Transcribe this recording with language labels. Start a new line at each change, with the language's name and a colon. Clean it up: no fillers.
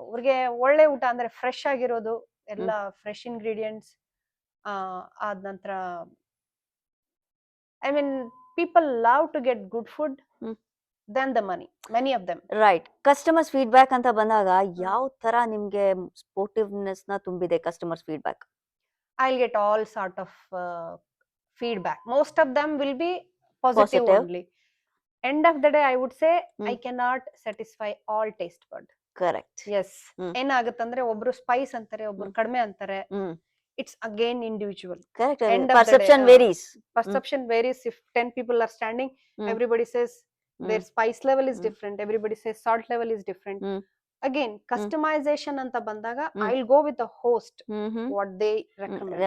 Kannada: ಅವ್ರಿಗೆ ಒಳ್ಳೆ ಊಟ ಅಂದ್ರೆ ಫ್ರೆಶ್ ಆಗಿರೋದು, ಎಲ್ಲ ಫ್ರೆಶ್ ಇಂಗ್ರೀಡಿಯೆಂಟ್ಸ್. ಆದ ನಂತರ
English: I mean people love to get good food then the money, many of them. Right.
Kannada: Customers feedback ಅಂತ ಬಂದಾಗ ಯಾವ ತರ ನಿಮ್ಗೆ ಸ್ಪೋರ್ಟಿವ್ನೆಸ್ ನ ತುಂಬಿದೆ customers feedback?
English: I'll get all sort of feedback. Most of them will be positive only. End of the day, I would say I cannot satisfy all taste bud. Correct. Yes.
Kannada: ಏನಾಗುತ್ತಂದ್ರೆ ಒಬ್ರು Spice ಅಂತಾರೆ, ಒಬ್ರು ಕಡಿಮೆ ಅಂತಾರೆ.
English: It's again individual. Correct. Perception varies. Perception varies. If 10 people are standing, everybody says their spice level is different. Everybody says salt level is different. Again, customization
Kannada: anta bandaga
English: I'll go with the host, what they recommend,